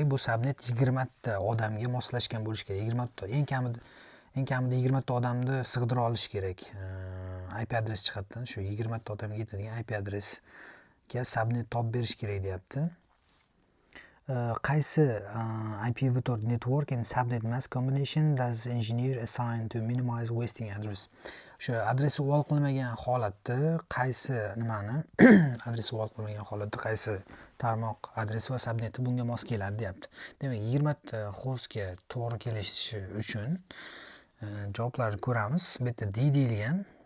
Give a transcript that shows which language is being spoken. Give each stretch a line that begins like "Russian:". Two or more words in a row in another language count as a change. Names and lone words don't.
Uzbek: Bu subnet 20 ta odamga moslashgan bo'lishi kerak. 20 ta, eng kamida 20 ta odamni sig'dira olish kerak. IP adres jihatdan shu 20 ta odamga yetadigan IP adresga subnet topib berish kerak deyapti.
English: Qaysi IPv4 network and subnet mask combination does engineer assign to minimize wasting address?
Uzbek: O'sha adresi uvol qilmagan holatda qaysi nimani adresi uvol qilmagan holatda qaysi tarmoq adresi va subneti bunga mos keladi deyapti. Demak, 20 ta hostga to'g'ri kelishi uchun javoblarni ko'ramiz. Bu yerda D deyilgan.